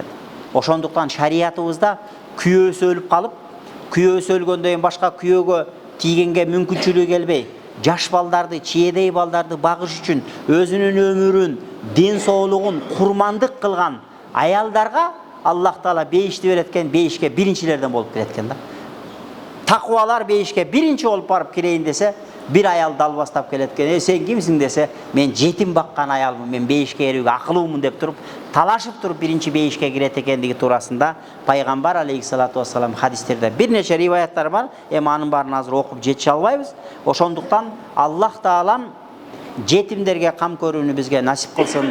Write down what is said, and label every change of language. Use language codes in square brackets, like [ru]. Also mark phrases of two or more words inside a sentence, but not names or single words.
[ky] Ошондуктан шариятыбызда күйөөсү өлүп калып, күйөөсү өлгөндөн кийин башка күйөөгө тийгенге мүмкүнчүлүгү келбей, жаш балдарды, чиедей балдарды багыш үчүн өзүнүн өмүрүн, ден соолугун курмандык кылган аялдарга Аллах Таала бейишти берет экен, бейишке биринчилерден болуп кирет экен да. Таквалар бейишке биринчи болуп барып кирейин десе, bir ayal dalbastap келет экен. Сен кимсиң десе, мен жетим баккан аялмын, мен бейишке кирүүгө акылуумун деп туруп, талашып туруп биринчи бейишке кирет экендиги туурасында пайгамбар [ar] عليه الصلاة والسلام [ky] хадистерде бир нече риваяттар бар. Эми анын баарын азыр окуп жетише албайбыз. Ошондуктан Аллах Таалам жетимдерге кам көрүүнү бизге насип кылсын.